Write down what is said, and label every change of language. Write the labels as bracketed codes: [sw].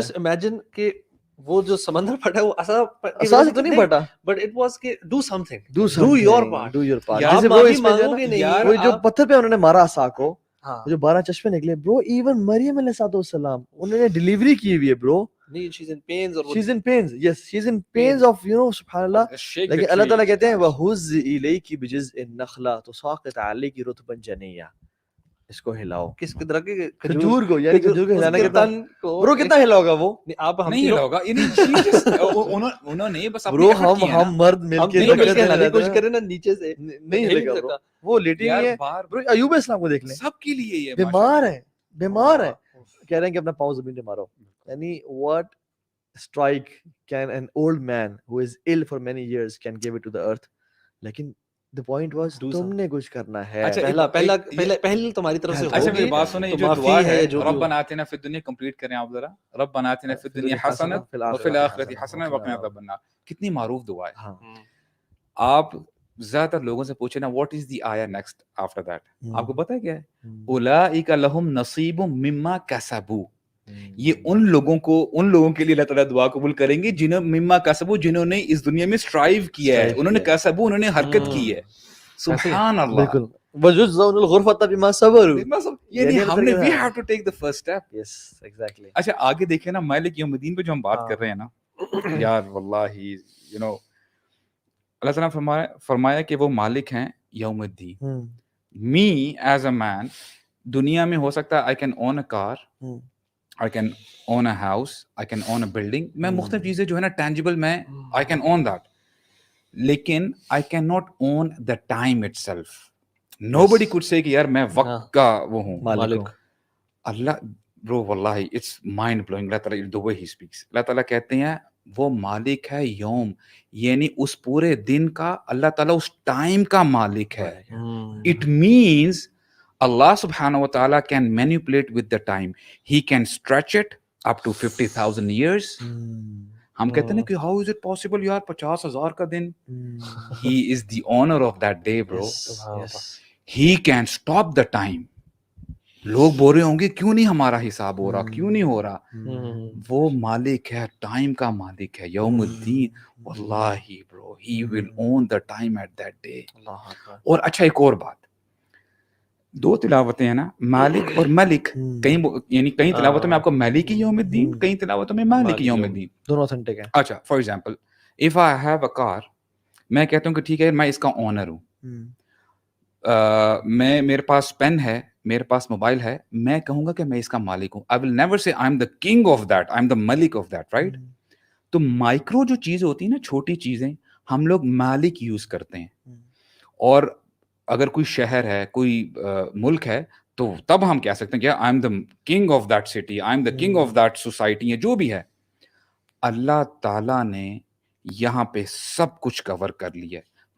[en] just imagine [ur] کہ وہ جو سمندر پھٹا وہ اساس تو نہیں پھٹا, [en] But it was کہ do something, do your part. [ur] جیسے برو اس میں وہ جو پتھر پہ انہوں نے مارا عصا کو, جو 12 چشمے نکلے. برو ایون مریم علیہ السلام انہوں نے ڈیلیوری کی ہوئی ہے برو. [en] she's in pains, or she's in pains, yes she's in pains of, you know, سبحان اللہ. [ur] لیکن اللہ تعالیٰ کہتے ہیں [ar] وَهُزِّ إِلَيْكِ بِجِزْءِ النَّخْلَةِ تُسَاقِطْ عَلَيْكِ رُطْبًا جَنِيًّا. [ur] اس کو ہلاؤ, کس طرح کے کھجور کو, یعنی کھجور کو ہلانا کتنا برو کتنا ہلاؤ گا وہ, آپ ہم نہیں ہلاؤ گا. انہوں نے بس برو ہم مرد مل کے ہلانے کی کوشش کریں نا نیچے سے, نہیں ہلے گا. وہ لیٹی نہیں ہے. برو ایوب السلام کو دیکھ لیں, سب کے لیے یہ بیمار ہے, کہہ رہے ہیں کہ اپنا پاؤں زمین پہ مارو. [en] یعنی what strike can an old man who is ill for many years can give it to the earth. [ur] لیکن [en] the point was [ur] تم نے کچھ کرنا ہے. پہلے تمہاری طرف سے ہوگی. اچھا میری بات سنیں, یہ جو دعا ہے ربنا آتنا فی الدنیا, کمپلیٹ کریں آپ ذرا. [ar] ربنا آتنا فی الدنیا حسنۃ وفی الآخرۃ حسنۃ وقنا عذاب النار. [ur] کتنی معروف دعا ہے. آپ زیادہ تر لوگوں سے پوچھیں نا [en] what is the آیا next after that, [ur] آپ کو پتہ ہے کیا ہے؟ [ar] اولئک لہم نصیب مما کسبوا. [ur] یہ ان لوگوں کے لیے اللہ تعالیٰ دعا قبول کریں گے جنہوں [ar] مما کسبوا, [ur] جنہوں نے اس دنیا میں اسٹرائیو کیا ہے, انہوں نے کسبوا, انہوں نے حرکت کی ہے. سبحان اللہ. [ar] بالکل وَجُزَّوْنَ الْغُرْفَةَ بِمَا صَبَرُوا. [ur] یعنی ہم نے [en] we have to take the first step. Yes, exactly. [ur] اچھا آگے دیکھیں نا مالک یوم الدین پہ جو ہم بات کر رہے ہیں نا یار واللہ [en] you know [ur] اللہ تعالیٰ نے فرمایا کہ وہ مالک ہیں یوم الدین. [en] me as a man [ur] دنیا میں ہو سکتا ہے [en] I can own a car, I can own a house, I can own a building. [ur] میں مختلف چیزیں جو ہے نا tangible میں [en] I can own that. لیکن I cannot own the time itself. Nobody could say [ur] کہ یار میں وقت کا وہ ہوں مالک. [en] اللہ برو واللہ it's mind blowing. اللہ تعالیٰ the way he speaks. [ur] اللہ تعالیٰ کہتے ہیں وہ مالک ہے یوم, یعنی اس پورے دن کا اللہ تعالیٰ اس ٹائم کا مالک ہے. [en] It means Allah subhanahu wa ta'ala can manipulate with the time. He can stretch it up to 50,000 years. [ur] ہم کہتے ہیں کہ [en] how is it possible [ur] یار 50,000 کا دن. [en] He is the owner of that day bro. He can stop the time. [ur] لوگ بول رہے ہوں گے کیوں نہیں ہمارا حساب ہو رہا, کیوں نہیں ہو رہا. وہ مالک ہے, ٹائم کا مالک ہے یوم الدین. [en] واللہ bro he will own the time at that day. [ur] اور اچھا ایک اور بات, دو تلاوتیں ہیں نا مالک اور ملک. یعنی کئی تلاوتوں میں آپ کو مالک یوم الدین, کئی تلاوتوں میں مالک یوم الدین, دونوں اوتھینٹک ہیں. اچھا [en] for example if I have a car, [ur] میں کہتا ہوں کہ ٹھیک ہے میں اس کا اونر ہوں, میں میرے پاس پین ہے, میرے پاس موبائل ہے, میں کہوں گا کہ میں اس کا مالک ہوں. [en] I will never say I am the king of that, I am the ملک of that, right? [ur] تو مائکرو جو چیز ہوتی ہیں نا, چھوٹی چیزیں, ہم لوگ مالک یوز کرتے ہیں. اور اگر کوئی شہر ہے, کوئی ملک ہے, تو تب ہم کہہ سکتے ہیں کہ [en] I am the king of that city, I am the king of that society, [ur] جو بھی ہے. اللہ تعالیٰ نے یہاں پہ سب کچھ کور کر لیا ہے.